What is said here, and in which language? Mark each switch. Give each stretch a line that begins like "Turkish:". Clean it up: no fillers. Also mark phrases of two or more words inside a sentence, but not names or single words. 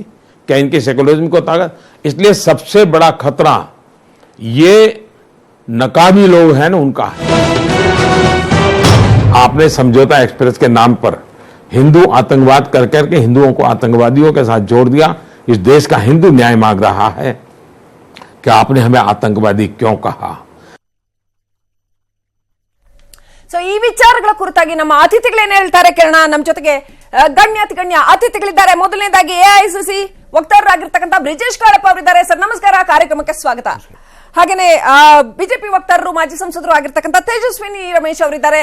Hindi: क्या इनके सेकुलरिज्म को ताकत? इसलिए सबसे बड़ा खतरा ये नकाबी लोग हैं ना, उनका है. आपने समझौता एक्सप्रेस के नाम पर हिंदू आतंकवाद कर करके हिंदुओं को आतंकवादियों के साथ जोड़ दिया। इस देश का हिंदू न्याय मांग रहा है कि आपने हमें आतंकवादी क्यों कहा।
Kannada: ಸೊ ಈ ವಿಚಾರಗಳ ಕುರಿತಾಗಿ ನಮ್ಮ ಅತಿಥಿಗಳೇನು ಹೇಳ್ತಾರೆ ಕೇಳೋಣ. ನಮ್ಮ ಜೊತೆಗೆ ಗಣ್ಯ ಅತಿಥಿಗಳಿದ್ದಾರೆ. ಮೊದಲನೇದಾಗಿ ಎಐಸಿಸಿ ವಕ್ತಾರರಾಗಿರ್ತಕ್ಕಂಥ ಬ್ರಿಜೇಶ್ ಕಾಳಪ್ಪ ಅವರಿದ್ದಾರೆ. ಸರ್ ನಮಸ್ಕಾರ, ಕಾರ್ಯಕ್ರಮಕ್ಕೆ ಸ್ವಾಗತ. ಹಾಗೇನೆ ಬಿಜೆಪಿ ವಕ್ತಾರರು ಮಾಜಿ ಸಂಸದರು ಆಗಿರ್ತಕ್ಕಂಥ ತೇಜಸ್ವಿನಿ ರಮೇಶ್ ಅವರಿದ್ದಾರೆ.